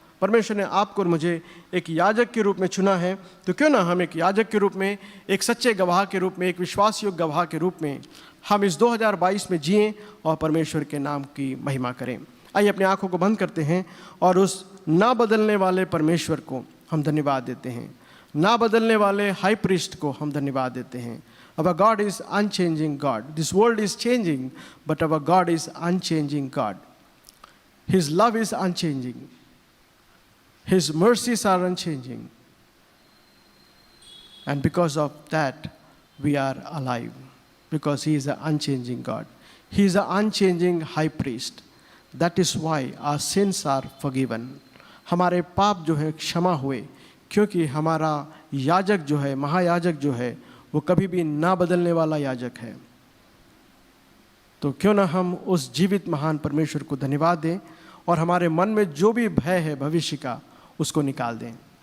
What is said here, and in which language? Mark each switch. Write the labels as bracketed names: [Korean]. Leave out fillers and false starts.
[Hindi] परमेश्वर ने आपको और मुझे एक याजक के रूप में चुना है, तो क्यों ना हम एक याजक के रूप में, एक सच्चे गवाह के रूप में, एक विश्वास योग्य गवाह के रूप में हम इस 2022 में जिएं और परमेश्वर के नाम की महिमा करें। आइए अपनी आंखों को बंद करते हैं और उस ना बदलने वाले परमेश्वर को हम धन्यवाद देते हैं, ना बदलने वाले हाई प्रीस्ट को हम धन्यवाद देते हैं। [English] Our God is unchanging God. This world is changing, but our God is unchanging God. His love is unchanging. His mercies are unchanging. And because of that, we are alive. Because He is an unchanging God. He is an unchanging high priest. That is why our sins are forgiven. [Hindi] हमारे पाप जो है क्षमा हुए, क्योंकि हमारा याजक जो है, महायाजक जो है, वो कभी भी ना बदलने वाला याजक है। तो क्यों ना हम उस जीवित महान परमेश्वर को धन्यवाद दें और हमारे मन में जो भी भय है भविष्य का, उसको निकाल दें।